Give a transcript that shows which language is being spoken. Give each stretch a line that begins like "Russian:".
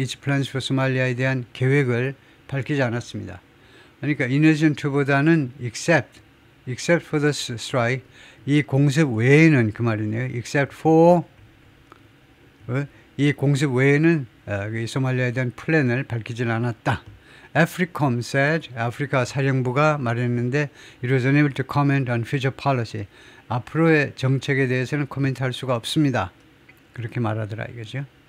English: Its plans for Somalia
Korean: 에 대한 계획을 밝히지 않았습니다. 그러니까
English: in addition to
Korean: 보다는
English: except for the strike,
Korean: 이 공습 외에는 그 말이네요.
English: except for
Korean: 이 공습 외에는 이 소말리아에 대한 플랜을 밝히지 않았다.
English: AFRICOM said,
Korean: 아프리카 사령부가 말했는데
English: it was unable to comment on future policy.
Korean: 앞으로의 정책에 대해서는 코멘트할 수가 없습니다. 그렇게 말하더라 이거죠.